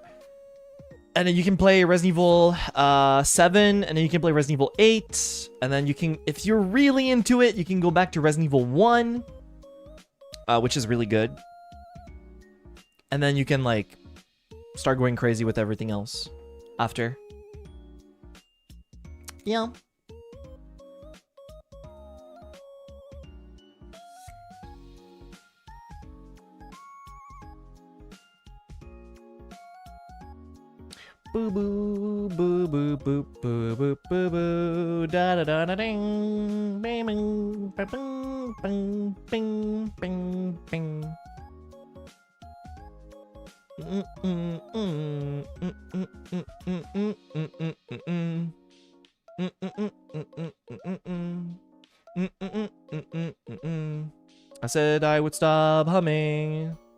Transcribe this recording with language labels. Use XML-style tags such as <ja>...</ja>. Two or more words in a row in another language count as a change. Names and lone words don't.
<en>And then you can play Resident Evil 7, and then you can play Resident Evil 8. And then you can, if you're really into it, you can go back to Resident Evil 1, which is really good. And then you can, like, start going crazy with everything else after. Yeah. Boo boo boo boo boo boo boo boo boo da da da da ding bing bing bing bing bing bing bing. I said I would stop humming.</en>